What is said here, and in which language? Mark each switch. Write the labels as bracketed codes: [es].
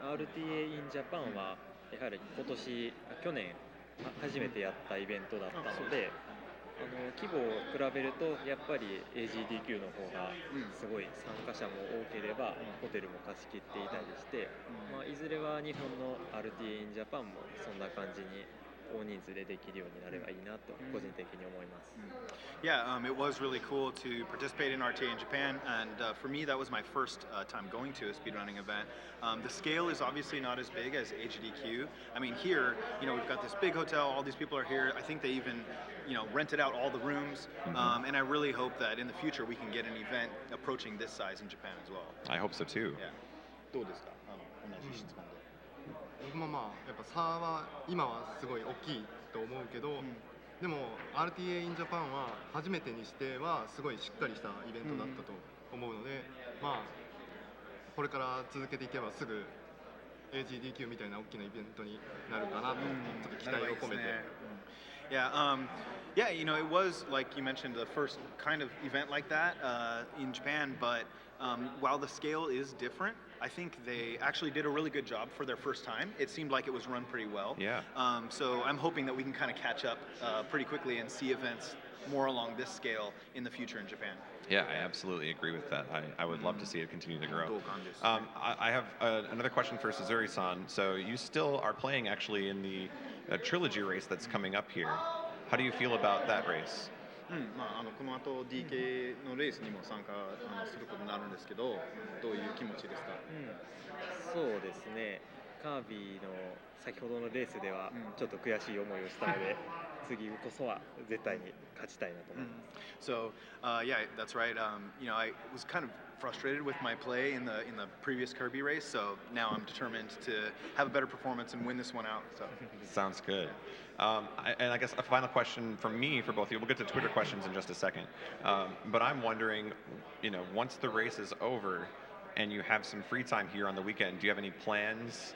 [ja] RTA in Japan はやはり去年初めてやったイベントだったので、規模を比べるとやっぱり AGDQ の方がすごい参加者も多ければホテルも貸し切っていたりして、いずれは日本の RTA in Japan もそんな感じに大人数でできるようになればいいなと個人的に思います。 [en] Yeah, it was really cool to participate in RTA in Japan, and for me that was my first time going to a speedrunning event. The scale is obviously not as big as HDQ. I mean, here, we've got this big hotel, all these people are here. I think they even, rented out all the rooms, and I really hope that in the future we can get an event approaching this size in Japan as well. I hope so too. Yeah. [ja] どうですか？同じ質問で。僕もやっぱ差は今はすごい大きいと思うけど、でも RTA in Japan は初めてにしてはすごいしっかりしたイベントだったと思うので、これから続けていけばすぐ AGDQ みたいな大きなイベントになるかなとちょっと期待を込めて。 [en] Yeah, it was, like you mentioned, the first kind of event like that in Japan, but while the scale is different, I think they actually did a really good job for their first time. It seemed like it was run pretty well. Yeah. So I'm hoping that we can kind of catch up pretty quickly and see events more along this scale in the future in Japan. Yeah, I absolutely agree with that. I would love to see it continue to grow. [ja] 同感です。 [en] I have another question for Suzuri-san. So you still are playing actually in the Trilogy race that's coming up here. How do you feel about that race? [ja] この後 DK のレースにも参加することになるんですけど、どういう気持ちですか？そうですね。カービィの先ほどのレースではちょっと悔しい思いをしたので、次こそは絶対に勝ちたいなと思います。 [en] So yeah, that's right. I was kind of frustrated with my play in the previous Kirby race, so now I'm determined to have a better performance and win this one out. So Sounds good. And I guess a final question from me for both of you. We'll get to Twitter questions in just a second. But I'm wondering, once the race is over and you have some free time here on the weekend, do you have any plans?